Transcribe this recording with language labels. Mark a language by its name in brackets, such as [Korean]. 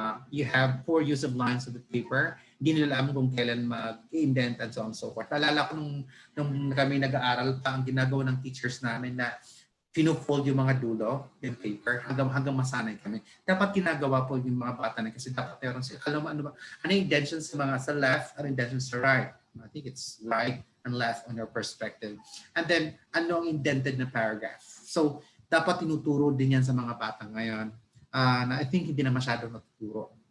[English] You have poor use of lines of the paper. [Filipino] Hindi nila alam kung kailan mag-indent [English] and so on and so forth. [Filipino] Naalala ko nung kami nag-aaral pa, ang ginagawa ng teachers namin na pino-fold yung mga dulo yung paper hanggang masanay kami. Dapat ginagawa po yung mga bata na kasi dapat meron sila. Alam mo ano yung indentions sa left, ano indentions sa right. [English] I think it's right and left on your perspective. And then, [Filipino] ano ang indented na paragraph? So, dapat tinuturo din yan sa mga bata ngayon na [English] I think [Filipino] hindi na masyado natuturo.